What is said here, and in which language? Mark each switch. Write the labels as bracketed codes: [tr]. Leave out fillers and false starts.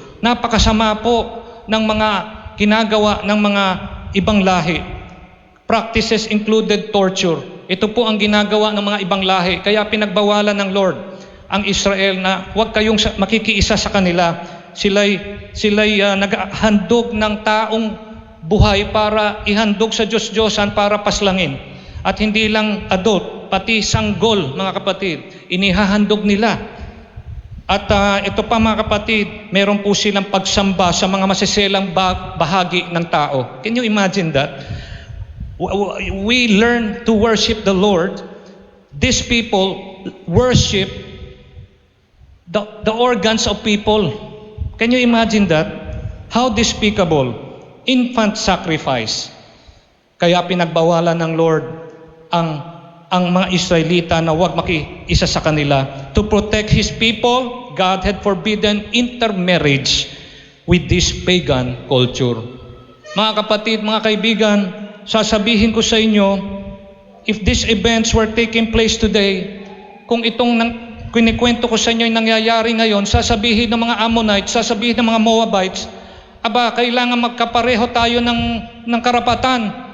[tl] Napakasama po ng mga ginagawa ng mga ibang lahi. [en] Practices included torture. [tl] Ito po ang ginagawa ng mga ibang lahi. Kaya pinagbawalan ng Lord ang Israel na huwag kayong makikiisa sa kanila. Sila'y naghandog ng taong buhay para ihandog sa Diyos-Diyosan para paslangin. At hindi lang adult, pati sanggol, mga kapatid, inihahandog nila. At ito pa, mga kapatid, meron po silang pagsamba sa mga masiselang bahagi ng tao. [en] Can you imagine that? We learn to worship the Lord. These people worship the organs of people. Can you imagine that? How despicable. Infant sacrifice. [tl] Kaya pinagbawalan ng Lord ang mga Israelita na huwag makiisa sa kanila. [en] To protect His people, God had forbidden intermarriage with this pagan culture. [tl] Mga kapatid, mga kaibigan, sasabihin ko sa inyo, [en] if these events were taking place today, [tl] kung itong kinikwento ko sa inyo yung nangyayari ngayon, sasabihin ng mga Ammonites, sasabihin ng mga Moabites, kailangan magkapareho tayo ng karapatan.